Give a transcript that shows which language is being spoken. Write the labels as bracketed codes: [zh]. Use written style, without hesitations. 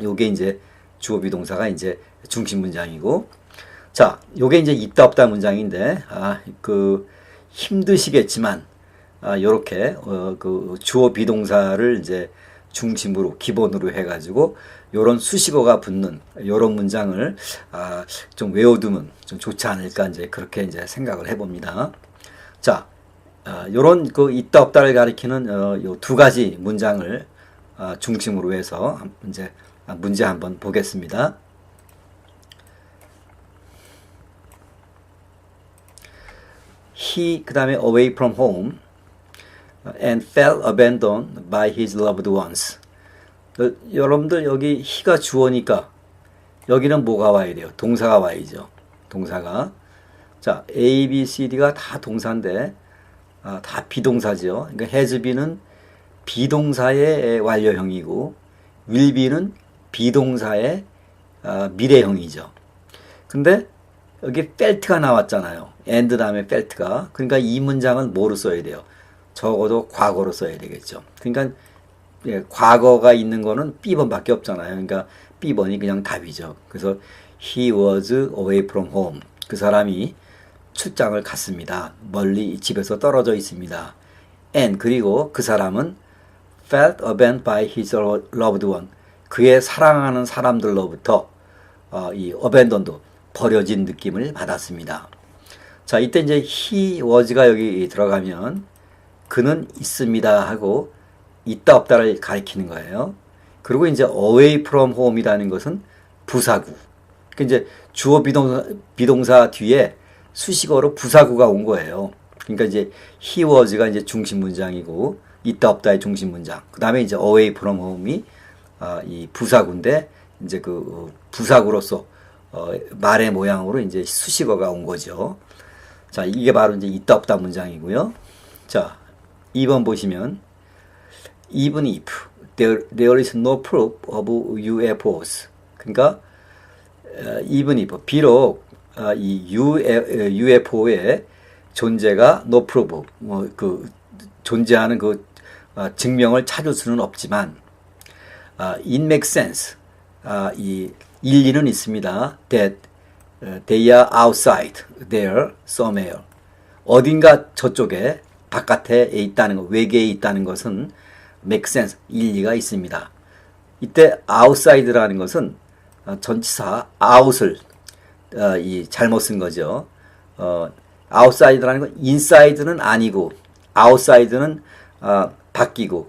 [ko] 요게 이제 주어 비동사가 이제 중심 문장이고, 자, 요게 이제 있다 없다 문장인데, 힘드시겠지만, 요렇게, 그 주어 비동사를 이제 중심으로, 기본으로 해가지고, 요런 수식어가 붙는, 요런 문장을, 좀 외워두면 좀 좋지 않을까, 이제 그렇게 이제 생각을 해봅니다. 자, 요런 그 있다 없다를 가리키는, 요 두 가지 문장을, 중심으로 해서, 이제 문제 한번 보겠습니다. [en] He, 그 다음에 away from home, and felt abandoned by his loved ones. [ko] 여러분들 여기 he가 주어니까 여기는 뭐가 와야 돼요? 동사가 와야죠. 동사가. 자, A, B, C, D가 다 동사인데 다 비동사죠. 그러니까 has be는 비동사의 완료형이고 will be는 비동사의 미래형이죠. 근데 여기 felt가 나왔잖아요. and 다음에 felt가. 그러니까 이 문장은 뭐로 써야 돼요? 적어도 과거로 써야 되겠죠. 그러니까 과거가 있는 거는 B번밖에 없잖아요. 그러니까 B번이 그냥 답이죠. 그래서 [en] he was away from home. [ko] 그 사람이 출장을 갔습니다. 멀리 집에서 떨어져 있습니다. [en] and [ko] 그리고 그 사람은 [en] felt abandoned by his loved one. [ko] 그의 사랑하는 사람들로부터 이 abandoned 버려진 느낌을 받았습니다. 자, 이때 이제 he was가 여기 들어가면 그는 있습니다 하고 있다 없다를 가리키는 거예요. 그리고 이제 away from home이라는 것은 부사구. 그 이제 주어 비동사 뒤에 수식어로 부사구가 온 거예요. 그러니까 이제 he was가 이제 중심 문장이고 있다 없다의 중심 문장. 그 다음에 이제 away from home이 이 부사구인데 이제 그 부사구로서 말의 모양으로 이제 수식어가 온 거죠. 자, 이게 바로 이제 있다 없다 문장이고요. 자, 2번 보시면 [en] even if there is no proof of UFOs. [ko] 그러니까 even if 비록 이 UFO의 존재가 no proof 그 존재하는 그 증명을 찾을 수는 없지만 [en] it makes sense. [ko] 이 일리는 있습니다. [en] That they are outside there somewhere. [ko] 어딘가 저쪽에 바깥에 있다는 것, 외계에 있다는 것은 [en] make sense, [ko] 일리가 있습니다. 이때 outside라는 것은 전치사 out을 잘못 쓴 거죠. outside라는 건 inside는 아니고 outside는 바뀌고.